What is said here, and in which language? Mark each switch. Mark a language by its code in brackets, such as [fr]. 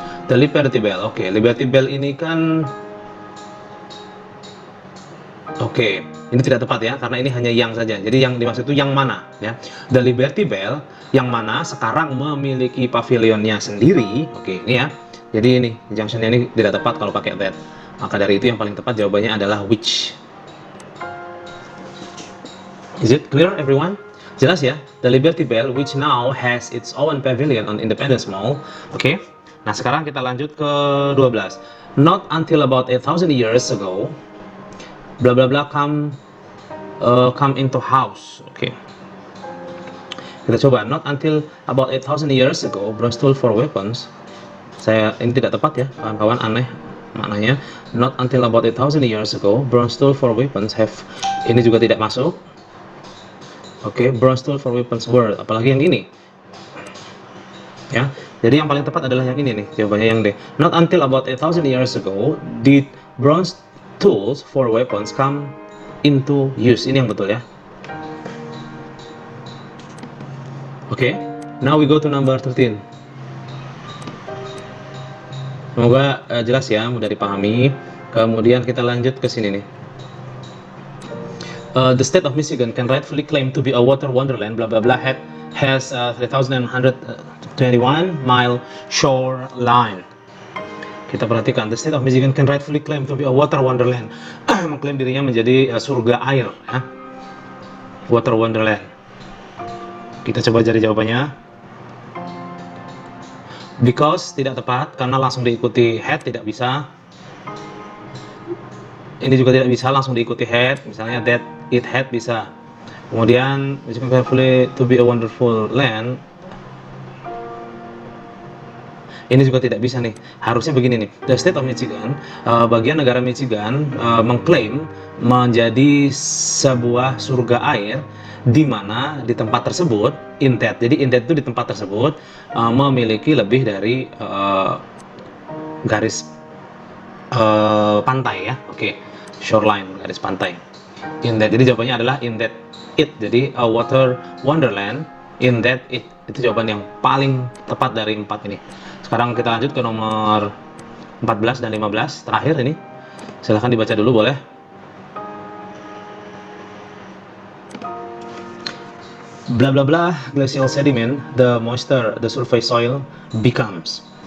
[id] The Liberty Bell, oke, Liberty Bell ini kan, oke, ini tidak tepat ya, karena ini hanya yang saja. Jadi yang dimaksud itu yang mana ya? The Liberty Bell yang mana sekarang memiliki pavilionnya sendiri. Oke, ini ya. Jadi ini junctionnya ini tidak tepat kalau pakai that. Maka dari itu yang paling tepat jawabannya adalah which. [en] Is it clear everyone? [id] Jelas ya? [en] The Liberty Bell which now has its own pavilion on Independence Mall. [id] Oke. Nah, sekarang kita lanjut ke 12. [en] Not until about 8,000 years ago, bla bla bla come into house. Oke. [id] Kita coba. [en] Not until about 8,000 years ago, bronze tool for weapons. [id] Ini tidak tepat ya, kawan-kawan, aneh maknanya. [en] Not until about 8,000 years ago, bronze tool for weapons have. [id] Ini juga tidak masuk. [en] Oke, bronze tool for weapons were. [id] Apalagi yang ini. Ya. Jadi yang paling tepat adalah yang ini nih, jawabannya yang D. [en] Not until about 8,000 years ago did bronze tools for weapons come into use. [id] Ini yang betul ya. [en] Oke, now we go to number 13. [id] Semoga jelas ya, mudah dipahami. Kemudian kita lanjut ke sini nih. [en] The state of Michigan can rightfully claim to be a water wonderland, blah blah blah, has 3,121-mile shoreline. [id] Kita perhatikan, [en] the state of Michigan can rightfully claim to be a water wonderland. [id] yang mengklaim dirinya menjadi surga air, ya. Water Wonderland. Kita coba cari jawabannya. Because tidak tepat, karena langsung diikuti had tidak bisa. Ini juga tidak bisa langsung diikuti had, misalnya that it had bisa. [en] Kemudian carefully to be a wonderful land. [id] Ini juga tidak bisa nih. Harusnya begini nih. The state of Michigan, bagian negara Michigan mengklaim menjadi sebuah surga air, di mana di tempat tersebut jadi intet itu di tempat tersebut memiliki lebih dari garis pantai, ya. Oke. Shoreline, garis pantai. Intet. Jadi jawabannya adalah intet it. [en] Jadi a water wonderland in that it. [id] Itu jawaban yang paling tepat dari 4 ini. Sekarang kita lanjut ke nomor 14 dan 15 terakhir ini. Silahkan dibaca dulu, boleh. [en] Bla bla bla, glacial sediment, the moisture the surface soil becomes.